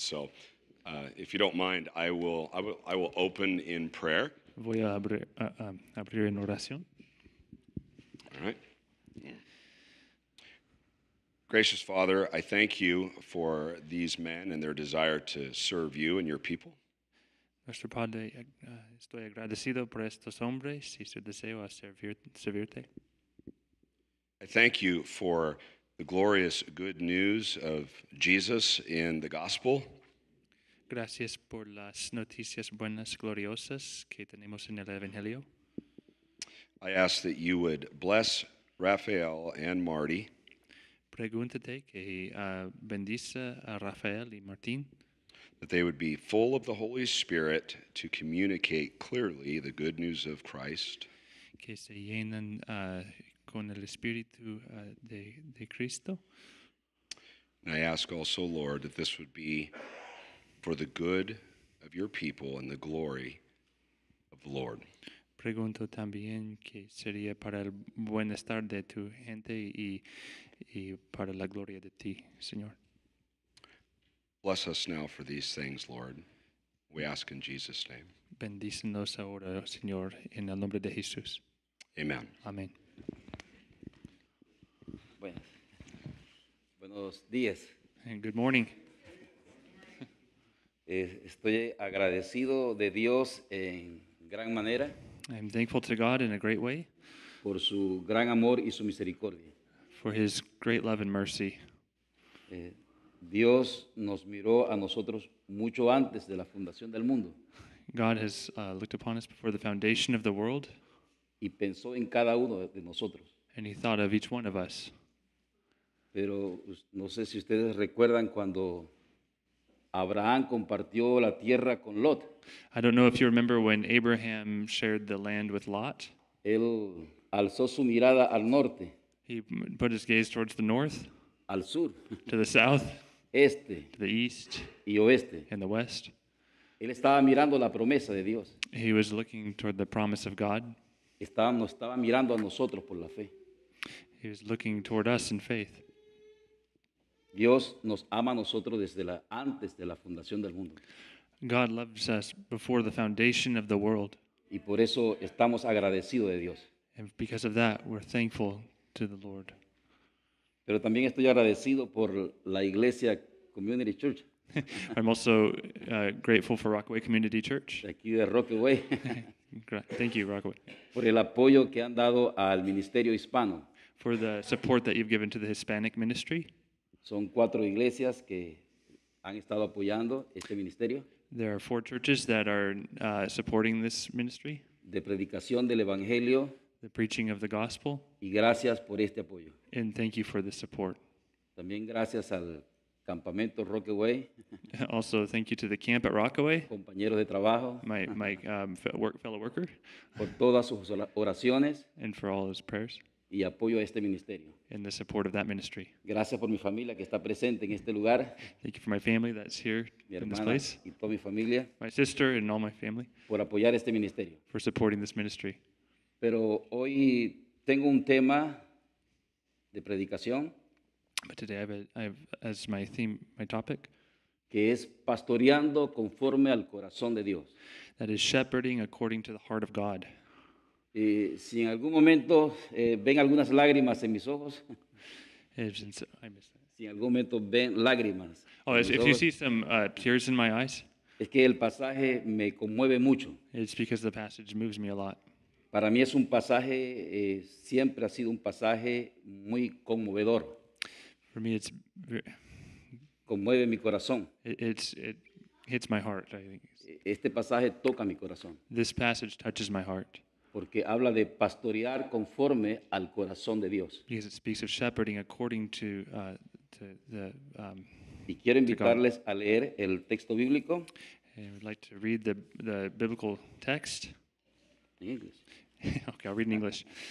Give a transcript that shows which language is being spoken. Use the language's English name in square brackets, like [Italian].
[English] So, if you don't mind, I will open in prayer. [Spanish] Voy a abrir en oración. [English] All right. Gracious Father, I thank you for these men and their desire to serve you and your people. [Spanish] Nuestro Padre, estoy agradecido por estos hombres y su deseo a servirte. [English] I thank you for the glorious good news of Jesus in the gospel. [Spanish] Gracias por las noticias buenas, gloriosas que tenemos en el Evangelio. [English] I ask that you would bless Raphael and Marty. [Spanish] Pregúntate que bendice a Rafael y Martín. [English] That they would be full of the Holy Spirit to communicate clearly the good news of Christ. [Spanish] Que se llenen con el Espíritu de Cristo. [English] And I ask also, Lord, that this would be for the good of your people and the glory of the Lord. [Spanish] Pregunto también que sería para el bienestar de tu gente y para la gloria de ti, Señor. [English] Bless us now for these things, Lord. We ask in Jesus' name. [Spanish] Bendícenos ahora, Señor, en el nombre de Jesús. [English] Amen. [Spanish] Amén. Buenos días. [English] And good morning. [Spanish] Estoy agradecido de Dios en gran manera [English] I'm thankful to God in a great way [Spanish] por su gran amor y su misericordia. [English] for his great love and mercy. [Spanish] Eh, Dios nos miró a nosotros mucho antes de la fundación del mundo [English] God has looked upon us before the foundation of the world, [Spanish] y pensó en cada uno de nosotros. [English] and he thought of each one of us. [Spanish] Pero no sé si ustedes recuerdan cuando Abraham compartió la tierra con Lot. [English] I don't know if you remember when Abraham shared the land with Lot. [Spanish] Él alzó su mirada al norte, [English] He put his gaze towards the north, [Spanish] al sur, [English] to the south, [Spanish] este [English] to the east, [Spanish] y oeste. [English] and the west. [Spanish] Él estaba mirando la promesa de Dios. [English] He was looking toward the promise of God. [Spanish] Nos estaba mirando a nosotros por la fe. [English] He was looking toward us in faith. [Spanish] Dios nos ama a nosotros antes de la fundación del mundo. [English] God loves us before the foundation of the world. [Spanish] Y por eso estamos agradecidos de Dios. [English] And because of that, we're thankful to the Lord. [Spanish] Pero también estoy agradecido por la Iglesia Community Church, [English] I'm also grateful for Rockaway Community Church. [Spanish] de aquí de Rockaway, [English] Thank you, Rockaway, [Spanish] por el apoyo que han dado al Ministerio Hispano. [English] for the support that you've given to the Hispanic ministry. [Spanish] Son 4 iglesias que han estado apoyando este ministerio [English] There are 4 churches that are supporting this ministry, [Spanish] de predicación del Evangelio, [English] the preaching of the gospel, [Spanish] y gracias por este apoyo. [English] and thank you for the support. [Spanish] También gracias al Campamento Rockaway, [English] Also, thank you to the camp at Rockaway, [Spanish] compañeros de trabajo, [English] my fellow worker, [Spanish] por todas sus oraciones [English] and for all his prayers [Spanish] y apoyo a este ministerio. [English] and the support of that ministry. [Spanish] Gracias por mi familia que está presente en este lugar, [English] Thank you for my family that's here [Spanish] mi [English] in this [Spanish] hermana [English] place, [Spanish] y toda mi familia, [English] my sister and all my family, [Spanish] por apoyar este ministerio. [English] for supporting this ministry. [Spanish] Pero hoy tengo un tema de predicación [English] But today I have as my theme, my topic, [Spanish] que es pastoreando conforme al corazón de Dios. [English] that is shepherding according to the heart of God. [Spanish] Si en algún momento ven algunas lágrimas en mis ojos, [English] I missed that. [Spanish] si en algún momento ven lágrimas [English] Oh, [Spanish] en mis [English] if you [Spanish] ojos, [English] see some tears in my eyes, [Spanish] es que el pasaje me conmueve mucho. [English] it's because the passage moves me a lot. [Spanish] Para mí es un pasaje, siempre ha sido un pasaje muy conmovedor. [English] For me, [Spanish] Conmueve mi corazón. [English] it hits my heart. I think [Spanish] Este pasaje toca mi corazón [English] this passage touches my heart [Spanish] porque habla de pastorear conforme al corazón de Dios. [English] because it speaks of shepherding according to the. [Spanish] Y quiero invitarles a leer el texto bíblico [English] And I would like to read the biblical text. [Spanish] en inglés. [English] Okay, I'll read in English.